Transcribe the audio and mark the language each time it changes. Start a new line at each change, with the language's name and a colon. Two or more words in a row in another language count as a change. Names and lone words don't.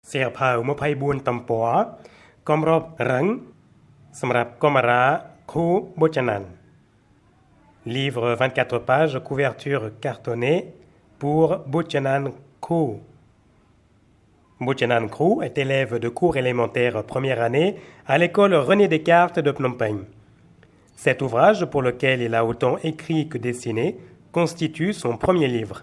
Khmer: សៀវភៅ24ទំព័រគម្របរឹងសម្រាប់កុមារាខូប៊ូចាណាន់
French: Livre 24 pages, couverture cartonnée pour Buchanan Crew. Buchanan Crew est élève de cours élémentaire première année à l'école René Descartes de Phnom Penh. Cet ouvrage, pour lequel il a autant écrit que dessiné, constitue son premier livre.